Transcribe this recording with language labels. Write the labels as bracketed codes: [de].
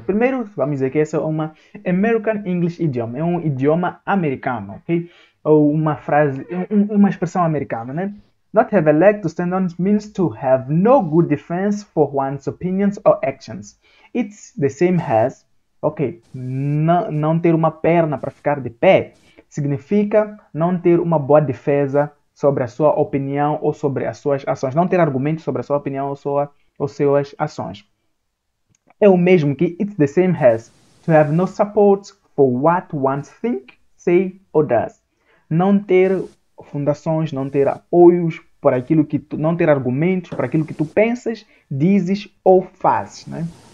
[pt] Primeiro, vamos dizer que essa é uma [en] American English idiom. [pt] É um idioma americano, ok? Ou uma frase, uma expressão americana, né? [en] Not have a leg to stand on means to have no good defense for one's opinions or actions. It's the same as, [pt] ok, não ter uma perna para ficar de pé significa não ter uma boa defesa sobre a sua opinião ou sobre as suas ações. Não ter argumentos sobre a sua opinião ou suas ações. É o mesmo que [en] it's the same as to have no support for what one thinks, say or does. [pt] Não ter fundações, não ter apoios por aquilo que tu, não ter argumentos para aquilo que tu pensas, dizes ou fazes, né?